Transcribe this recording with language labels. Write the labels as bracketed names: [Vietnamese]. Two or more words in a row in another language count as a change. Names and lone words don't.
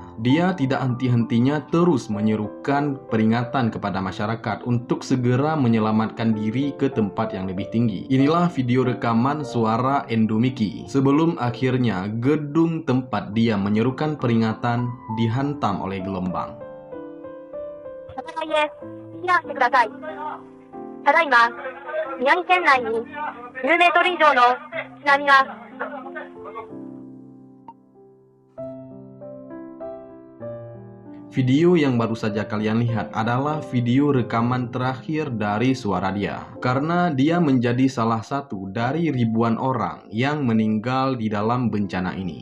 [Indonesian] Dia tidak henti-hentinya terus menyerukan peringatan kepada masyarakat untuk segera menyelamatkan diri ke tempat yang lebih tinggi. Inilah video rekaman suara Endo Miki sebelum akhirnya gedung tempat dia menyerukan peringatan dihantam oleh gelombang. [Japanese] 避難してください。ただいま、宮城県内に10メートル以上の津波が [Indonesian] Video yang baru saja kalian lihat adalah video rekaman terakhir dari suara dia. Karena dia menjadi salah satu dari ribuan orang yang meninggal di dalam bencana ini.